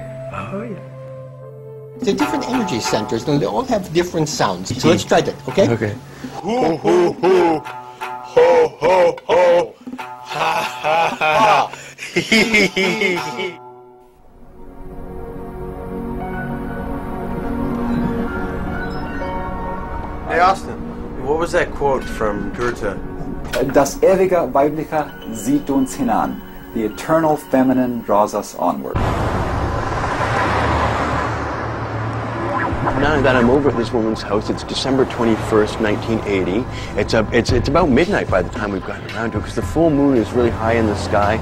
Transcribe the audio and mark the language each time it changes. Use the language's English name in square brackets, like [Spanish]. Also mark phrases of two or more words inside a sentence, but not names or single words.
[English] Oh, yeah. They're different energy centers, and they all have different sounds. So let's try that, okay? Okay. Hoo, hoo, hoo. Ho, ho, ho. Ha, ha, ha. Hee, hee, hee. Hey, Austin, what was that quote from Goethe? [German] Das ewige Weibliche zieht uns hinan. [English] The eternal feminine draws us onward. Now that I'm over at this woman's house, it's December 21st, 1980. It's about midnight by the time we've gotten around to it, because the full moon is really high in the sky.